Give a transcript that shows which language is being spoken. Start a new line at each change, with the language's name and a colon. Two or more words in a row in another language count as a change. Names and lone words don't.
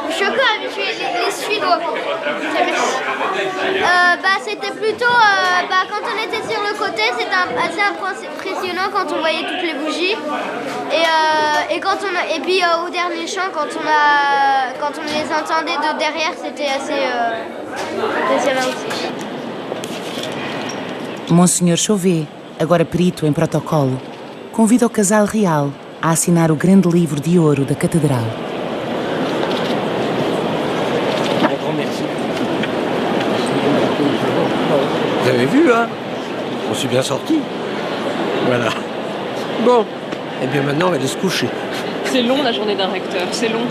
French: Je suis encore habituée, les Suédois. C'était plutôt, quand on était sur le côté, c'était assez impressionnant quand on voyait toutes les bougies. Et puis au dernier chant, quand on les entendait de derrière, c'était assez impressionnant aussi.
Portuguese: Monsenhor Chauvet, agora perito em protocolo, convida o casal real a assinar o grande livro de ouro da Catedral.
French: Vous avez vu, hein? On s'est bien sorti. Voilà. Bon. Et bien maintenant, on va aller se coucher. C'est long la journée d'un recteur, c'est long.